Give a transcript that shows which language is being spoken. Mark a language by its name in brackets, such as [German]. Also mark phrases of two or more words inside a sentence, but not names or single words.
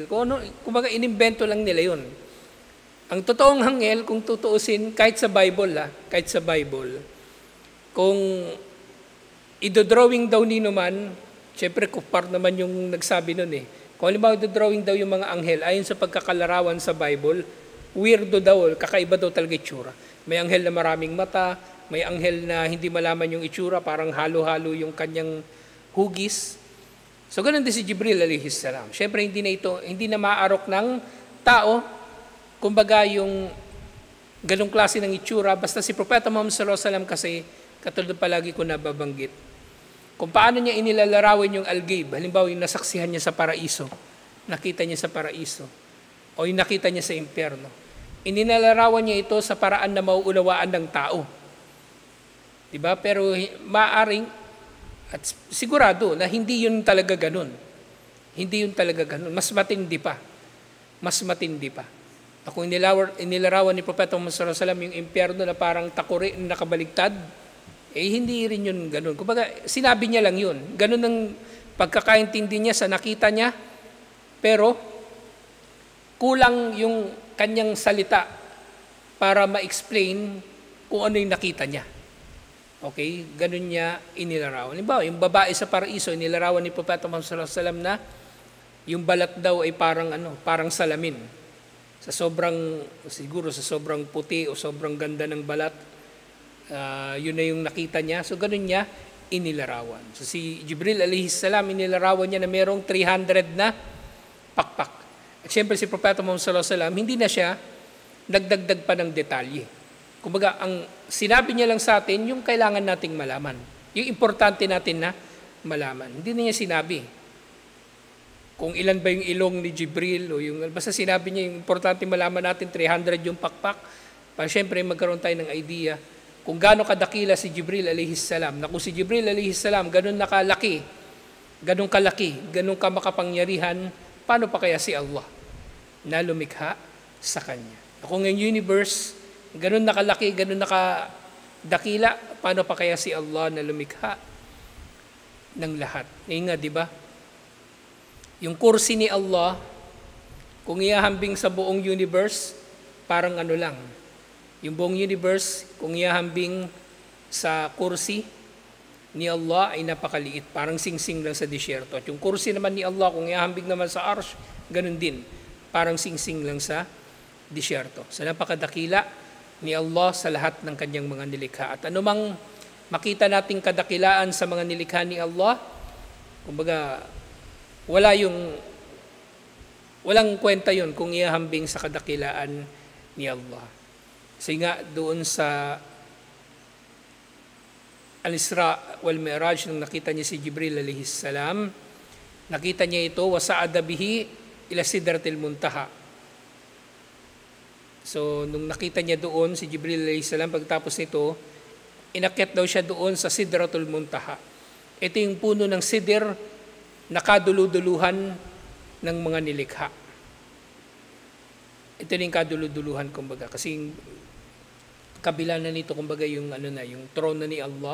[Filipino] Kumbaga, inimbento lang nila yun. Ang totoong anghel, kung tutuusin, kahit sa Bible, kung idodrawing daw nino man, syempre kupar naman yung nagsabi nun eh. Kung halimbawa idodrawing daw yung mga anghel, ayon sa pagkakalarawan sa Bible, weirdo daw, kakaiba daw talaga itsura. May anghel na maraming mata, may anghel na hindi malaman yung itsura, parang halo-halo yung kanyang hugis. So ganun din si Jibril [Arabic] عليه السلام. [Filipino] Syempre hindi na maarok ng tao, kumbaga yung ganung klase ng itsura, basta si Propeta Muhammad [Arabic] صلى الله عليه وسلم [Filipino] kasi, katulad palagi ko nababanggit, kung paano niya inilalarawan yung al-ghaib, halimbawa yung nasaksihan niya sa paraiso, nakita niya sa paraiso, o yung nakita niya sa impyerno, inilalarawan niya ito sa paraan na mauunawaan ng tao. Diba? Pero maaring, at sigurado na hindi yun talaga ganun. Hindi yun talaga ganun. Mas matindi pa. Kung inilarawan ni Propeta Muhammad [Arabic] صلى الله عليه وسلم [Filipino] yung impyerno na parang takuri na nakabaligtad, hindi rin yun ganun. Kumbaga, sinabi niya lang yun. Ganun ang pagkakaintindi niya sa nakita niya, pero kulang yung kanyang salita para ma-explain kung ano yung nakita niya. Okay? Ganun niya inilarawan. Halimbawa, yung babae sa paraiso, inilarawan ni Propeta Muhammad [Arabic] صلى الله عليه وسلم [Filipino] na yung balat daw ay parang salamin. Siguro sa sobrang puti o sobrang ganda ng balat, yun na yung nakita niya. So ganun niya inilarawan. So si Jibril [Arabic] عليه السلام, [Filipino] inilarawan niya na mayroong 300 na pakpak. At syempre si Propeta Muhammad [Arabic] صلى الله عليه وسلم, [Filipino] hindi na siya nagdagdag pa ng detalye. Kumbaga, ang sinabi niya lang sa atin, yung kailangan nating malaman. Yung importante natin na malaman. Hindi na niya sinabi kung ilan ba yung ilong ni Jibril, o basta sinabi niya yung importante malaman natin, 300 yung pakpak. Para syempre magkaroon tayo ng idea kung gaano kadakila si Jibril [Arabic] عليه السلام. [Filipino] Na kung si Jibril [Arabic] عليه السلام, [Filipino] ganun kalaki, ganun ka makapangyarihan, paano pa kaya si Allah na lumikha sa Kanya? Kung yung universe, ganun nakalaki, ganun nakadakila, paano pa kaya si Allah na lumikha ng lahat? Ngayon nga, di ba? Yung kursi ni Allah, kung ihahambing sa buong universe, parang lang. Yung buong universe, kung ihahambing sa kursi ni Allah, ay napakaliit. Parang singsing lang sa disyerto. At yung kursi naman ni Allah, kung ihahambing naman sa arsh, ganun din. parang singsing lang sa disyerto. So napakadakila ni Allah sa lahat ng kanyang mga nilikha. At anumang makita nating kadakilaan sa mga nilikha ni Allah, kumbaga walang kwenta yun kung ihahambing sa kadakilaan ni Allah. Kasi nga doon sa Al-Isra wal Mi'raj, nung nakita niya si Jibril [Arabic] عليه السلام, [Filipino] nakita niya ito, [Arabic] وصعد به إلى سدرة المنتهى. [Filipino] So, nung nakita niya doon si Jibril [Arabic] عليه السلام, [Filipino] pagtapos nito, inakyat daw siya doon sa [Arabic] سدرة المنتهى. [Filipino] Ito yung puno ng sidr na kaduluduluhan ng mga nilikha. Ito yung kaduluduluhan, kumbaga. Kasi kabila na nito, kumbaga, yung throne na ni Allah.